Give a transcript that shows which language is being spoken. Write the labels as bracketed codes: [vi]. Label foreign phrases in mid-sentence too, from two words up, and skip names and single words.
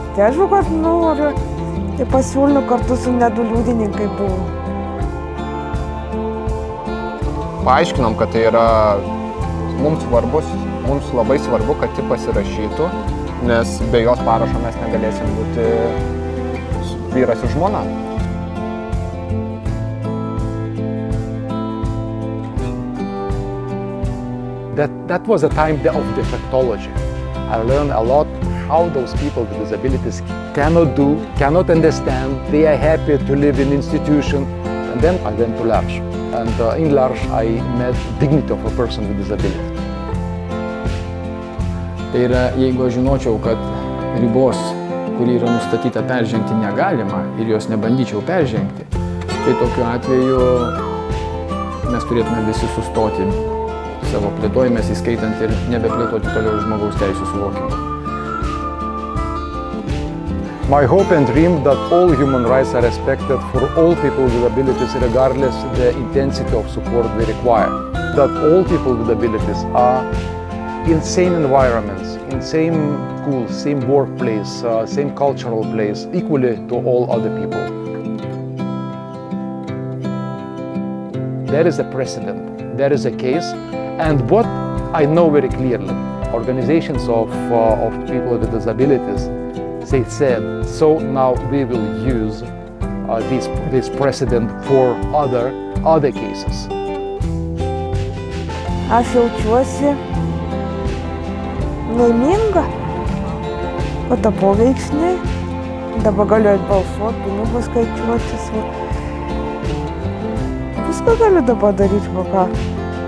[lt] Tai aš, kad noriu, tai pasiūlė kartu su nedu liudininkai buvo. Paaiškinom, kad tai yra mums labai svarbu, kad ji pasirašytų, nes be jos parašo mes negalėsim būti vyras ir žmona. [en] That was a time of defectology. I learned a lot how those people with disabilities cannot understand. They are happy to live in institution. And then I went to L'Arche. And in L'Arche I met dignity of a person with disability. [lt] Tai yra, jeigu aš žinočiau, kad ribos, kuri yra nustatyta, peržengti negalima ir jos nebandyčiau peržengti, tai tokiu atveju mes turėtume visi sustoti savo plėtojimės, įskaitant ir nebeplėtoti toliau žmogaus teisų suvokimą. [en] My hope and dream that all human rights are respected for all people with abilities regardless the intensity of support they require. That all people with abilities are in same environments, in same schools, same workplace, same cultural place, equally to all other people. There is a precedent, there is a case. And what I know very clearly, organizations of people with disabilities, they said, so now we will use this precedent for other cases. [lt] Aš jaučiuosi laiminga, kad tapau veiksni, dabar galiu balsuoti, pinigus skaičiuotis. Viską galiu dabar daryti, ką.